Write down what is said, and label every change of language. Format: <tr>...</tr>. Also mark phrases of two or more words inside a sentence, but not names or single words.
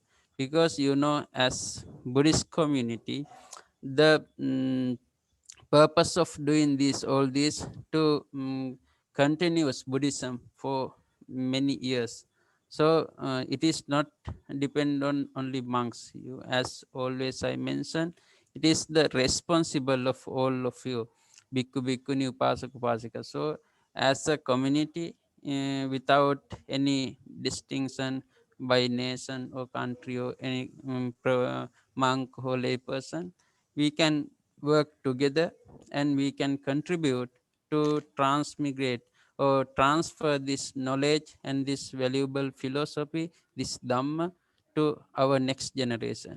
<en>Because as Buddhist community, the purpose of doing this all this to continuous Buddhism for many years. So it is not depend on only monks. You, as always I mention, it is the responsible of all of you,</en> <pi>bhikkhu bhikkhuni, upasak upasika.</pi> <en>So as a community, without any distinction by nation or country or any monk or lay person, we can work together and we can contribute to transmigrate or transfer this knowledge and this valuable philosophy, this Dhamma, to our next generation.</en>